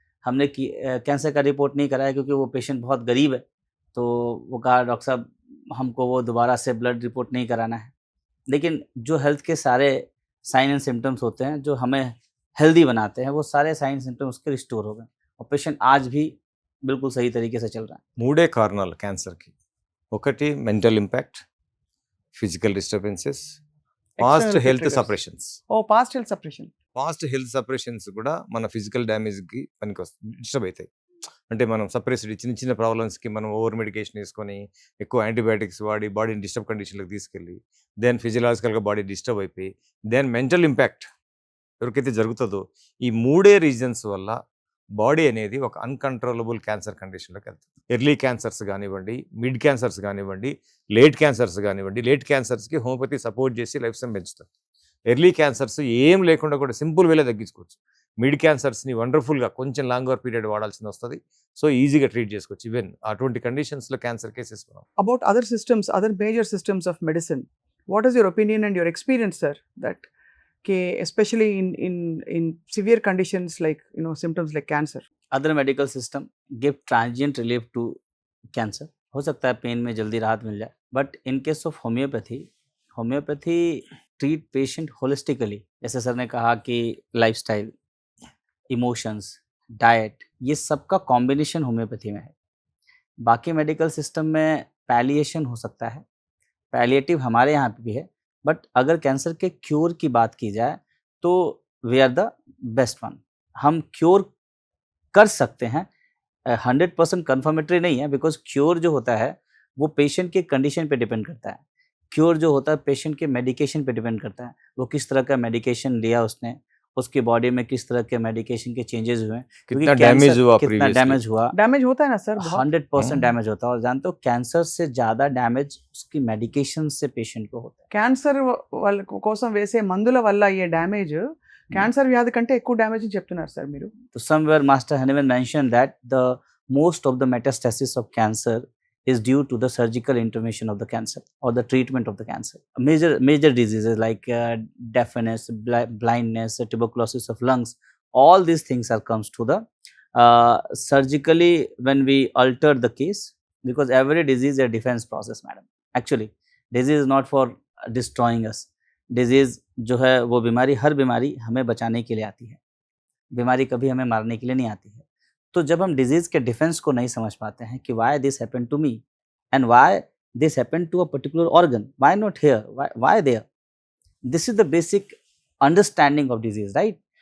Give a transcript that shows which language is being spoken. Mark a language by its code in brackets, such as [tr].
[hi] हमने कैंसर का रिपोर्ट नहीं कराया क्योंकि वो पेशेंट बहुत गरीब है, तो वो कहा डॉक्टर साहब हमको वो दोबारा से ब्लड रिपोर्ट नहीं कराना है। लेकिन जो हेल्थ के सारे साइन एंड सिम्टम्स होते हैं जो हमें हेल्दी बनाते हैं, वो सारे साइन सिम्टम्स उसके रिस्टोर हो गए और पेशेंट आज भी बिल्कुल सही तरीके से चल रहा है। [te] మూడే కారణాలు క్యాన్సర్కి. [en] ఒకటి mental impact, physical disturbances, past External health triggers. Separations. ఓ past health separation. [te] Past health separations కూడా మన ఫిజికల్ డ్యామేజ్కి పనికి వస్తుంది, డిస్టర్బ్ అవుతాయి. అంటే మనం సపరేస్డ్ చిన్న చిన్న ప్రాబ్లమ్స్కి మనం ఓవర్ మెడికేషన్ వేసుకొని ఎక్కువ యాంటీబయాటిక్స్ వాడి బాడీని డిస్టర్బ్ కండిషన్లోకి తీసుకెళ్ళి దెన్ ఫిజియలాజికల్గా బాడీ డిస్టర్బ్ అయిపోయి దెన్ మెంటల్ ఇంపాక్ట్ ఎవరికైతే జరుగుతుందో ఈ మూడే రీజన్స్ వల్ల బాడీ అనేది ఒక అన్కంట్రోలబుల్ క్యాన్సర్ కండిషన్లోకి వెళ్తుంది. ఎర్లీ క్యాన్సర్స్ కానివ్వండి, మిడ్ క్యాన్సర్స్ కానివ్వండి, లేట్ క్యాన్సర్స్ కానివ్వండి. లేట్ క్యాన్సర్స్కి హోమియోపతి సపోర్ట్ చేసి లైఫ్ స్టైల్ పెంచుతుంది. ఎర్లీ క్యాన్సర్స్ ఏం లేకుండా కూడా సింపుల్ వేలో తగ్గించుకోవచ్చు. మిడ్ క్యాన్సర్స్ని వండర్ఫుల్గా కొంచెం లాంగర్ పీరియడ్ వాడాల్సింది వస్తుంది. సో ఈజీగా ట్రీట్ చేసుకోవచ్చు. ఈవెన్ అటువంటి కండిషన్స్లో క్యాన్సర్ కేసెస్ మనం [en] About other systems, other major systems of medicine, what is your opinion and your experience, sir, that especially in severe conditions like symptoms like cancer? Other medical system give transient relief to cancer, [hi] हो सकता है pen में जल्दी राहत मिल जाए, but in case of homeopathy treat patient holistically. जैसे sir ने कहा कि लाइफस्टाइल, इमोशंस, डाइट, ये सबका कॉम्बिनेशन होम्योपैथी में है। बाकी मेडिकल सिस्टम में पैलिएशन हो सकता है, पैलिएटिव हमारे यहाँ पे भी है, बट अगर कैंसर के क्योर की बात की जाए तो [en] We are the best one. [hi] हम क्योर कर सकते हैं, 100% कन्फर्मेटरी नहीं है, बिकॉज क्योर जो होता है वो पेशेंट के कंडीशन पे डिपेंड करता है। क्योर जो होता है पेशेंट के मेडिकेशन पे डिपेंड करता है, वो किस तरह का मेडिकेशन लिया उसने, उसकी बॉडी में किस तरह के मेडिकेशन के चेंजेस हुए हैं, क्योंकि कितना डैमेज कैंसर हुआ कितना [en] previously? [hi] डैमेज हुआ, డ్యామేజ్ होता है ना सर बहुत 100% हम्म। डैमेज होता है। और जानते हो कैंसर से ज्यादा डैमेज उसकी मेडिकेशन से पेशेंट को होता है। [te] క్యాన్సర్ వాళ్ళ కోసం వేసే మందుల వల్ల అయ్యే డ్యామేజ్ క్యాన్సర్ వ్యాధి కంటే ఎక్కువ డ్యామేజ్ అని చెప్తున్నారు సార్ మీరు. [en] So somewhere Master Hahnemann mentioned that the most of the metastasis of cancer is due to the surgical intervention of the cancer or the treatment of the cancer. Major diseases like deafness, blindness, tuberculosis of lungs, all these things are comes to the surgically when we alter the case, because every disease is a defense process, madam. Actually, disease is not for destroying us. [hi] Disease जो है वो बीमारी, हर बीमारी हमें बचाने के लिए आती है, बीमारी कभी हमें मारने के लिए नहीं आती है। तो जब हम डिजीज के डिफेंस को नहीं समझ पाते हैं कि [en] Why this happen to me and why this happen to a particular organ, why not here, why there, this is the basic understanding of disease, right?